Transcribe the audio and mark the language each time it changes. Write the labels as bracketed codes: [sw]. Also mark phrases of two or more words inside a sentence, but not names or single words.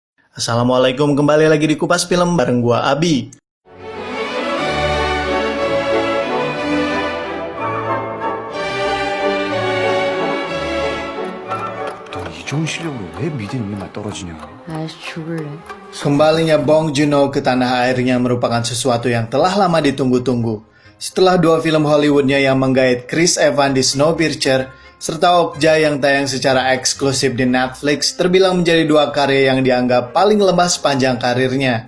[id] Assalamualaikum, kembali lagi di Kupas Film bareng gua Abi. [ko] 너 이 좋은 실력으로 왜 미드님만 떨어지냐? 아이씨 죽을래. [id] Kembalinya Bong Joon-ho ke tanah airnya merupakan sesuatu yang telah lama ditunggu-tunggu. Setelah dua film Hollywoodnya yang menggait Chris Evans di Snowpiercer, serta Okja yang tayang secara eksklusif di Netflix, terbilang menjadi dua karya yang dianggap paling lemah sepanjang karirnya.